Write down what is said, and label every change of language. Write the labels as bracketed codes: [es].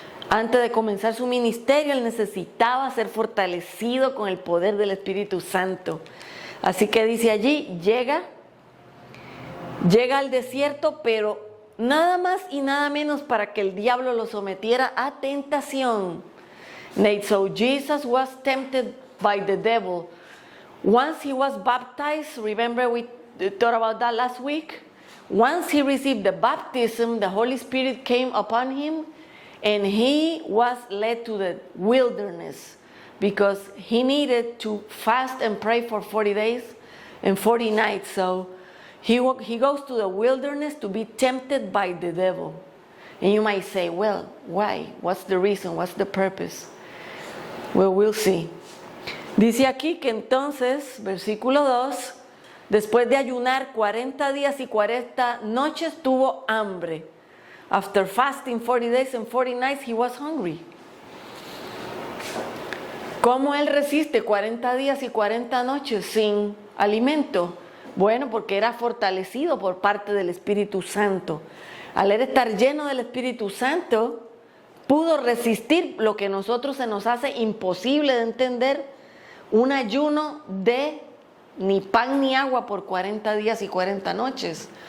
[es] Antes de comenzar su ministerio, Él necesitaba ser fortalecido con el poder del Espíritu Santo. Así que dice allí, llega al desierto, pero nada más y nada menos para que el diablo lo sometiera a tentación. [en] So Jesus was tempted by the devil. Once he was baptized, remember we talked about that last week? Once he received the baptism, the Holy Spirit came upon him, and he was led to the wilderness because he needed to fast and pray for 40 days and 40 nights. So he goes to the wilderness to be tempted by the devil. And you might say, well, why? What's the reason? What's the purpose? Well, we'll see. [es] Dice aquí que entonces, versículo 2, después de ayunar 40 días y 40 noches, tuvo hambre. [en] After fasting 40 days and 40 nights, he was hungry. [es] ¿Cómo Él resiste 40 días y 40 noches sin alimento? Bueno, porque era fortalecido por parte del Espíritu Santo. Al él estar lleno del Espíritu Santo, pudo resistir lo que a nosotros se nos hace imposible de entender, un ayuno de ni pan ni agua por 40 días y 40 noches.